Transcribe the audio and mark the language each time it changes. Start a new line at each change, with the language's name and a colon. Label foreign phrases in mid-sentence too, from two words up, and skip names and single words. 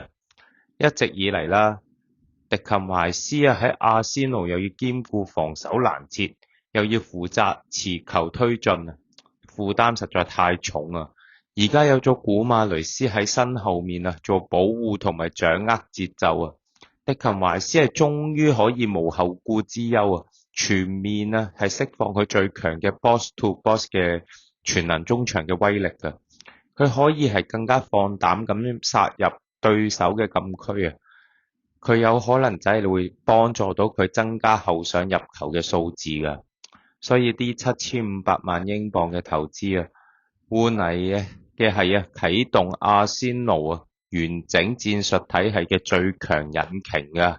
Cantonese: 一直以嚟迪勤懷斯喺阿仙奴又要兼顧防守攔截，又要負責持球推進負擔實在太重而家有咗古馬雷斯喺身後面做保護同埋掌握節奏迪勤懷斯係終於可以無後顧之憂全面係釋放佢最強嘅
English: boss to boss
Cantonese: 嘅全能中場嘅威力㗎。佢可以係更加放膽咁殺入對手嘅禁區佢有可能真係會幫助到佢增加後上入球嘅數字㗎。所以啲7500萬英鎊嘅投資啊，換嚟嘅係啟動阿仙奴完整戰術體系嘅最強引擎啊！